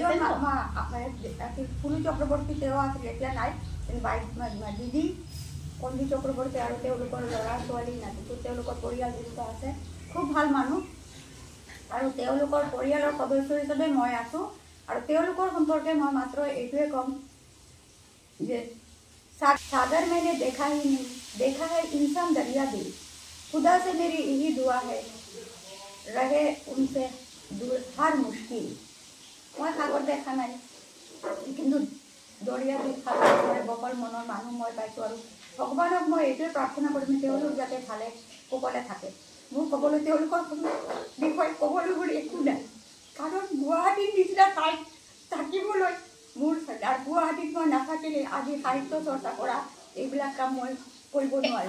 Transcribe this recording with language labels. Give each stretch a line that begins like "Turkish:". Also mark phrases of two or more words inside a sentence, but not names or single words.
Assamese: ফুলু চক্ৰৱৰ্তী তেওঁ আছিল এতিয়া নাই দিদি কন্দি চক্ৰৱৰ্তী আৰু তেওঁলোকৰ ল'ৰা ছোৱালী নাতিটো তেওঁলোকৰ পৰিয়াল যেনেকুৱা আছে খুব ভাল মানুহ আৰু তেওঁলোকৰ পৰিয়ালৰ সদস্য হিচাপে মই আছোঁ আৰু তেওঁলোকৰ সম্পৰ্কে মই মাত্ৰ এইটোৱে ক'ম যে
Hindi: सागर मैंने देखा ही नहीं देखा है इंसान दरिया दिल खुदा से मेरी यही दुआ है रहे उनसे दूर हर मुश्किल मैं सागर देखा नहीं
Assamese: কিন্তু দৰিয়া দিল বকল মনৰ মানুহ মই পাইছোঁ আৰু ভগৱানক মই এইটোৱে প্ৰাৰ্থনা কৰিম তেওঁলোক যাতে ভালে কুশলে থাকে মোৰ ক'বলৈ তেওঁলোকৰ বিষয়ে ক'বলৈ মোৰ একো নাই কাৰণ গুৱাহাটীৰ নিচিনা ঠাইত থাকিবলৈ মোৰ গুৱাহাটীত মই নাথাকিলে আজি সাহিত্য চৰ্চা কৰা এইবিলাক কাম মই কৰিব নোৱাৰিম